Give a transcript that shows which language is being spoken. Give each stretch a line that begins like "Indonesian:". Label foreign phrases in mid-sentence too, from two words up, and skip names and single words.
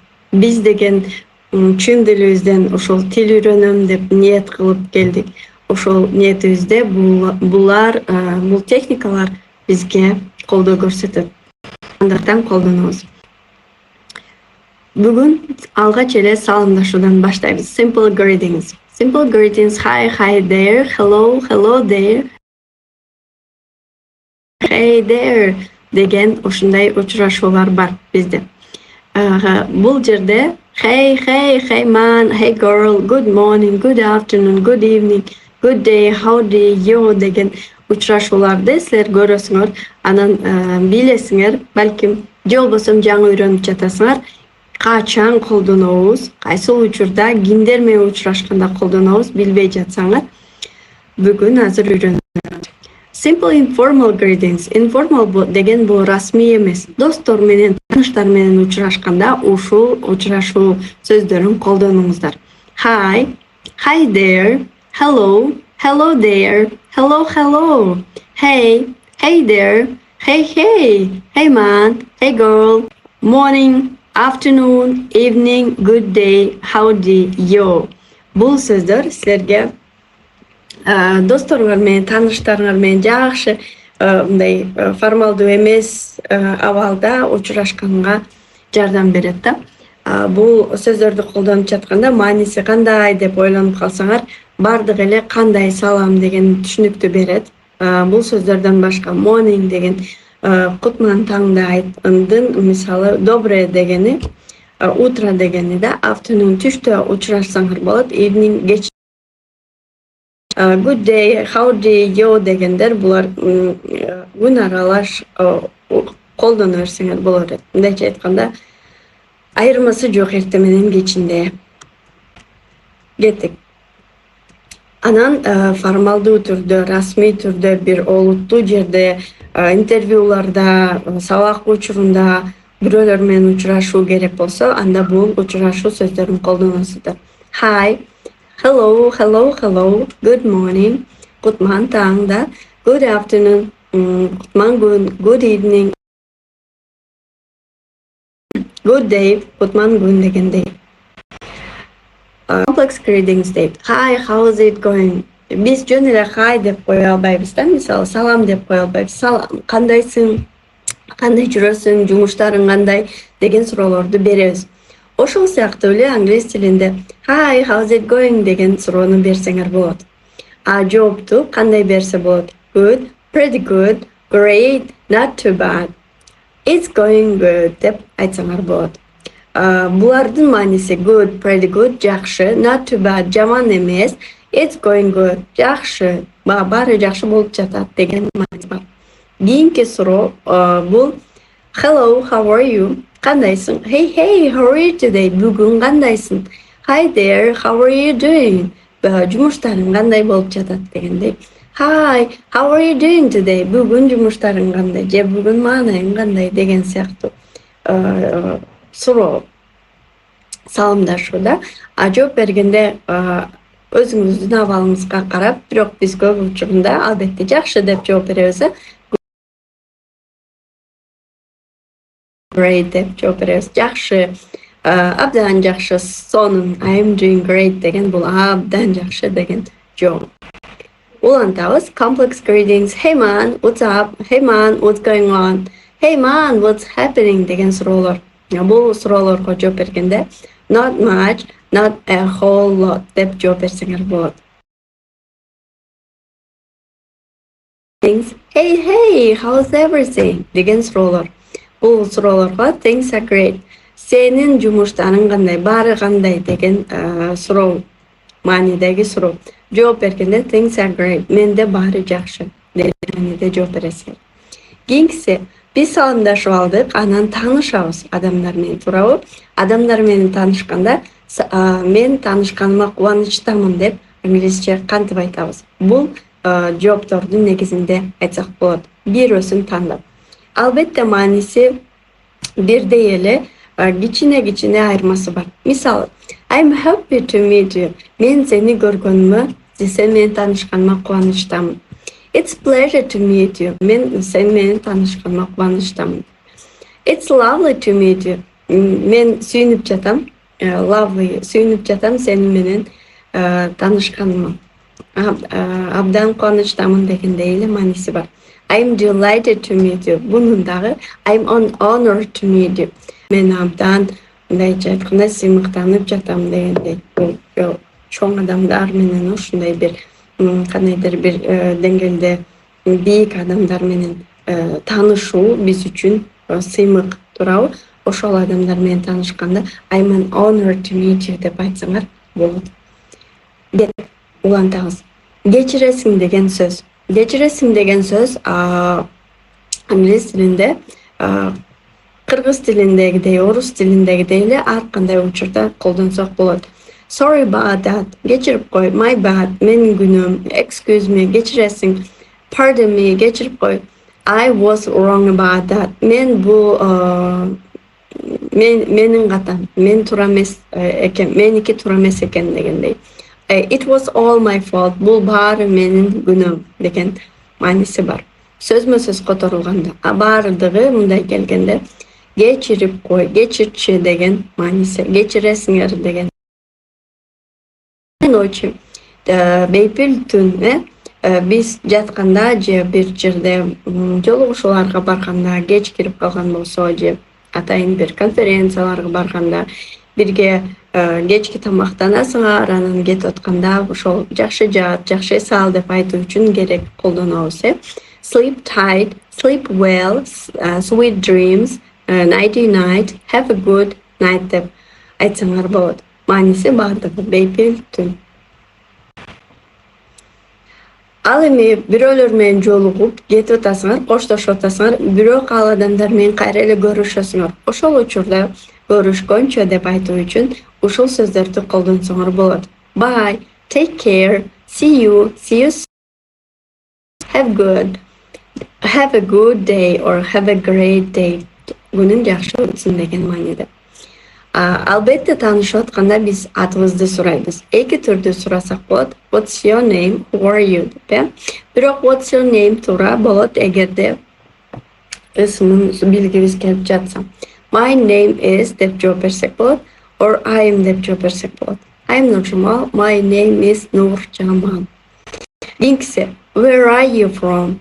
Kyrgyz: Биз деген чын дилибизден ушул тил үйрөнөм деп ниет кылып келдик. Ошол ниетибизде бул техникалар бизге колдоо көрсөтөт. Андыктан колдонобуз. Бүгүн алгач эле саламдашуудан баштайбыз.
English: Simple greetings. Simple greetings. Hi there. Hello there. Hey there
Kyrgyz: деген ушундай учурашуулар бар бизде. Бул жерде
English: hey man, hey girl, good morning, good afternoon, good evening, good day, how do you
Kyrgyz: деген учурашууларды силер көрөсүңөр, анан билесиңер, балким же болбосо жаңы үйрөнүп жатасыңар. Качан колдонобуз, кайсыл учурда, кимдер менен учурашканда колдонобуз билбей жатсаңар, бүгүн азыр үйрөнөбүз.
English: Simple informal greetings.
Kyrgyz: Informal деген бул расмий эмес. Достор менен, тааныштар менен учурашканда ушул учурашуу сөздөрүн колдонуңуздар.
English: Hi there. Hello there. Hello. Hey there. Hey man, hey girl. Morning, afternoon, evening, good day, how do you.
Kyrgyz: Бул сөздөр силерге досторуңар менен, тааныштарыңар менен жакшы мындай формалдуу эмес абалда учурашканга жардам берет да. Бул сөздөрдү колдонуп жатканда мааниси кандай деп ойлонуп калсаңар, бардык эле кандай салам деген түшүнүктү берет. Бул сөздөрдөн башка morning деген кутман таңда айткандын мисалы доброе дегени, утро дегени да, afternoon түштө учурашсаңар болот, evening кеч.
English: Good day, how do you
Kyrgyz: дегендер булар күн аралаш колдоно берсеңер болот. Мындайча айтканда айырмасы жок эрте менен кечинде. Кеттик. Анан формалдуу түрдө, расмий түрдө бир олуттуу жерде, интервьюларда, сабак учурунда бирөөлөр менен учурашуу керек болсо, анда бул учурашуу сөздөрүн колдоносуздар.
English: Hi, hello, good morning,
Kyrgyz: кутман таңда,
English: good afternoon,
Kyrgyz: кутман күн,
English: good evening, good day,
Kyrgyz: кутман күн дегендей.
English: Complex greetings дейт. Hi, how's it going?
Kyrgyz: Биз жөн эле hi деп кое албайбыз да, мисалы салам деп кое албайбыз. Салам, кандайсың? Кандай жүрөсүң? Жумуштарың кандай? Деген суроолорду беребиз. Ошол сыяктуу эле англис тилинде
English: Hi, how's it going
Kyrgyz: деген суроону берсеңер болот. Жоопту кандай берсе болот?
English: Good, pretty good, great, not too bad. It's going good
Kyrgyz: деп айтсаңар болот. Булардын мааниси
English: good, pretty good, жакшы, not too bad,
Kyrgyz: жаман эмес,
English: it's going good,
Kyrgyz: жакшы, баары жакшы болуп жатат деген мааниси бар. Кийинки суроо бул
English: Hello, how are you?
Kyrgyz: Кандайсың?
English: Hey, how are you today?
Kyrgyz: Бүгүн кандайсың?
English: Hi there, how are you doing?
Kyrgyz: Жумуштарың кандай болуп жатат дегендей.
English: Hi, how are you doing today?
Kyrgyz: Бүгүн жумуштарың кандай? Же бүгүн маанайың кандай деген сыяктуу суроо саламдашууда. Жооп бергенде өзүңүздүн абалыңызга карап, бирок биз көп учурунда албетте жакшы деп жооп беребиз. Great деп жооп беребиз. Жакшы, абдан жакшы, сонун,
English: I'm doing great
Kyrgyz: деген бул абдан жакшы деген жооп. Улантабыз.
English: Complex greetings. Hey man, what's up? Hey man, what's going on? Hey man, what's happening
Kyrgyz: деген суроолор. Бул суроолорго жооп бергенде
English: not much, not a whole lot
Kyrgyz: деп жооп берсеңер болот.
English: Hey, how's everything
Kyrgyz: деген суроолор. Бул суроолорго
English: things are great.
Kyrgyz: Сенин жумуштарың кандай, баары кандай деген суроо маанидеги суроо. Жооп бергенде
English: things are great.
Kyrgyz: Менде баары жакшы деген мааниде жооп бересиңер. Кийинкиси Биз саламдашып алдык, анан таанышабыз адамдар менен, туурабы? Адамдар менен таанышканда мен таанышканыма кубанычтамын деп англисче кантип айтабыз? Бул жооптордун негизинде айтсак болот. Бирөөсүн тандап. Албетте мааниси бирдей эле, кичине айырмасы бар. Мисалы,
English: I'm happy to meet you.
Kyrgyz: Мен сени көргөнүмө, сен менен таанышканыма кубанычтамын.
English: It's pleasure to meet you.
Kyrgyz: Мен сен менен таанышканыма кубанычтамын.
English: It's lovely to meet you.
Kyrgyz: Мен сүйүнүп жатам. Lovely, сүйүнүп жатам сени менен таанышканыма. Абдан кубанычтамын дегендей эле мааниси бар.
English: I'm delighted to meet you. Bunun дагы I'm honored to meet you.
Kyrgyz: Мен абдан мындайча айтканда сыймыктанып жатам дегендей. Чоң адамдар менен ушундай бир кандайдыр бир деңгээлде бийик адамдар менен таанышуу биз үчүн сыймык, туурабы? Ошол адамдар менен таанышканда
English: I'm honored to meet you
Kyrgyz: деп айтсаңар болот. Деп улантабыз. Кечиресиң деген сөз. Кечиресиң деген сөз англис тилинде, кыргыз тилиндегидей, орус тилиндегидей эле ар кандай учурда колдонсок болот.
English: Sorry about that.
Kyrgyz: Кечирип кой.
English: My bad.
Kyrgyz: Менин күнөөм.
English: Excuse me. Кечиресиң. Pardon me.
Kyrgyz: Кечирип кой.
English: I was wrong about that.
Kyrgyz: Мен бул менин катам. Мен туура эмес экен. Меники туура эмес экен дегендей.
English: It was all my fault.
Kyrgyz: Бул баары менин күнөөм деген мааниси бар. Сөзмө-сөз которулганда, баардыгы мындай келгенде кечирип кой, кечирчи деген мааниси, кечиресиңер деген. Ночи, бейпил түн, биз жатканда же бир жерде жолугушууларга барганда, кеч кирип калган болсо же атайын бир конференцияларга барганда, бирге кечки тамактанасыңар, анан кетип атканда ошол жакшы жат, жакшы эс ал деп айтуу үчүн керек колдонобуз.
English: Sleep tight, sleep well, sweet dreams, nighty night, have a good night
Kyrgyz: деп айтсаңар болот. Мааниси баардыгы бейпил түн. Ал эми бирөөлөр менен жолугуп кетип атасыңар, коштошуп атасыңар, бирок ал адамдар менен кайра эле көрүшөсүңөр. Ошол учурда көрүшкөнчө деп айтуу үчүн ушул сөздөрдү колдонсоңор болот.
English: Bye, take care, see you soon, have a good day or have a great day.
Kyrgyz: Күнүң жакшы өтсүн деген мааниде. Албетте таанышып атканда биз атыбызды сурайбыз. Эки түрдүү сурасак болот.
English: What's your name? Who are you?
Kyrgyz: деп. Бирок
English: what's your name
Kyrgyz: туура болот эгерде ысымын билгибиз келип жатса.
English: My name is
Kyrgyz: деп жооп берсек болот,
English: or I am
Kyrgyz: деп жооп берсек болот.
English: I'm Nurjamал, my name is Nurjamал.
Kyrgyz: Кийинкиси,
English: where are you from?